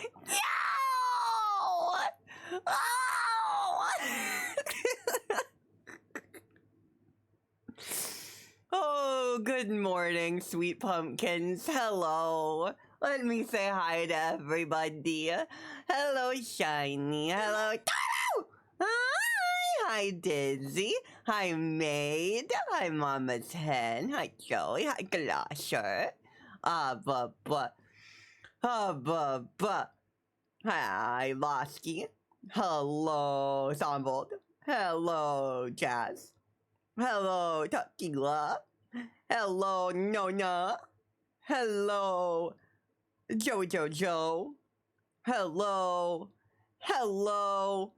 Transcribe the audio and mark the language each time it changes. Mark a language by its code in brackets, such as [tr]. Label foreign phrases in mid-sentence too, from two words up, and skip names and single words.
[en] No! Oh! Oh, good morning, sweet pumpkins. Hello. Let me say hi to everybody. Hello, Shiny. Hello, Taro! Hi! Hi, Dizzy. Hi, Maid. Hi, Mama's Hen. Hi, Joey. Hi, Glosher. Hi, Losky. Hello, Zombold. Hello, Jazz. Hello, Tequila. Hello, Nona. Hello, Jojo. Hello. Hello.